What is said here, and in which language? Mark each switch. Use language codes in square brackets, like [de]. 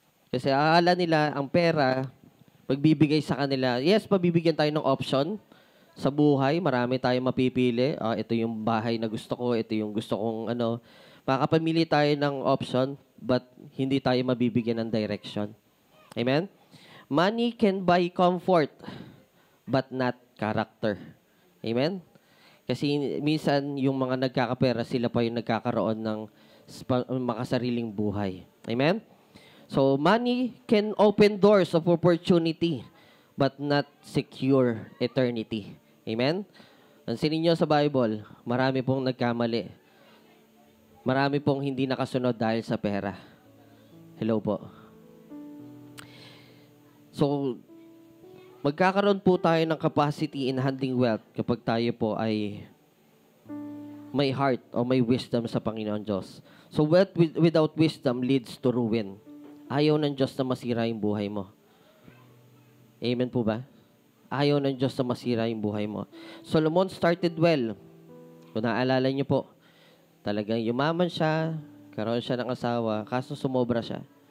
[tl] Kasi akala nila ang pera, pagbibigay sa kanila, yes, pabibigyan tayo ng option sa buhay, marami tayong mapipili. Ito yung bahay na gusto ko, ito yung gusto kong makakapamili tayo ng option, but hindi tayo mabibigyan ng direction. Amen? [en] Money can buy comfort, but not character. Amen? [tl] Kasi minsan, yung mga nagkakapera, sila pa yung nagkakaroon ng makasariling buhay. Amen? [en] So, money can open doors of opportunity, but not secure eternity. [tl] Amen? Pansinin nyo sa Bible, marami pong nagkamali. Marami pong hindi nakasunod dahil sa pera. Hello po. So, magkakaroon po tayo ng [en] capacity in handling wealth [tl] kapag tayo po ay may heart o may wisdom sa Panginoon Diyos. [en] So, wealth without wisdom leads to ruin. [tl] Ayaw ng Diyos na masira yung buhay mo. Amen po ba? Ayaw ng Diyos na masira yung buhay mo. [en] Solomon started well. [tl] Kung naalala niyo po, talagang yumaman siya, karoon siya ng asawa, kaso sumobra siya.